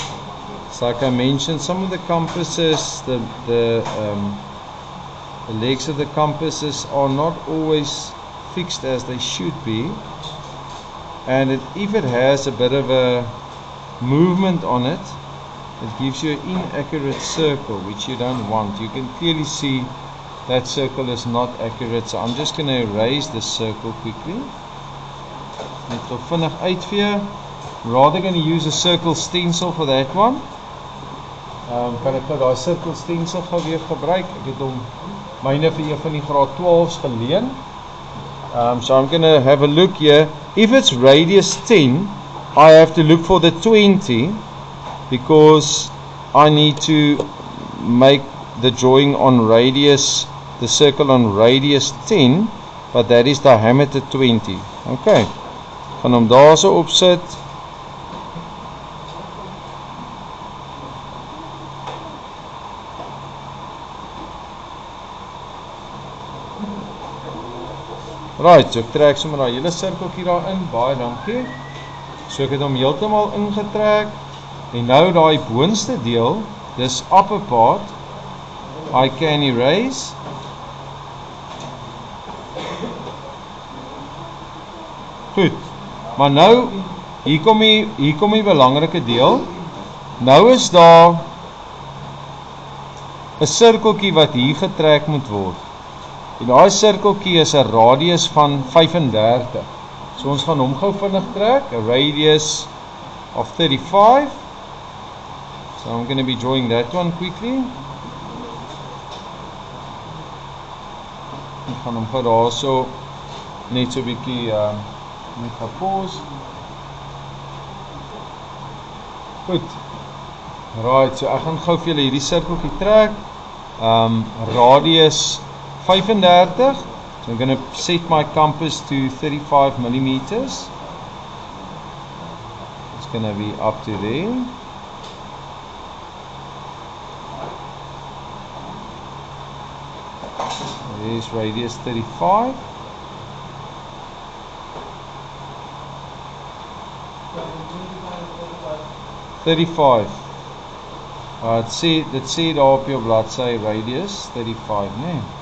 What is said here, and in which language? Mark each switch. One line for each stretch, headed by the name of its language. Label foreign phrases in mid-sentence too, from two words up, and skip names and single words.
English: It's like I mentioned, some of the compasses, the legs of the compasses are not always fixed as they should be, and if it has a bit of a movement on it, it gives you an inaccurate circle, which you don't want. You can clearly see that circle is not accurate, so I'm just going to erase this circle quickly.
Afrikaans: Net so vinnig uitvee.
English: I'm rather going to use a circle stencil for that one.
Afrikaans: Kan ek nou daai
English: circle stencil
Afrikaans: gou weer gebruik? Ek het hom myne vir een van die graad 12s geleen.
English: So I'm going to have a look here. If it's radius 10, I have to look for the 20 because I need to make the drawing on radius, the circle on radius 10, but that is diameter 20.
Afrikaans: Okay. Gaan hom daar so opsit. Right, so ek trek sommer daai hele sirkeltjie daarin. Baie dankie. So ek het hom heeltemal ingetrek. En nou daai boonste deel, dis
English: upper part, I can erase.
Afrikaans: Goed. Maar nou, hier kom die belangrike deel. Nou is daar 'n sirkeltjie wat hier getrek moet word. En daai sirkeltjie is 'n radius van 35. So ons gaan hom gou vinnig trek,
English: a radius of 35. So I'm going to be drawing that one quickly.
Afrikaans: Ek gaan hom gou daarso net so 'n bietjie met gepause. Goed. Right, so ek gaan gou vir julle hierdie sirkeltjie trek. Radius 35.
English: So I'm going to set my compass to 35 millimeters. It's going to be up to there. There's radius 35. Let's see
Afrikaans: daar op jou bladsy radius 35, nee.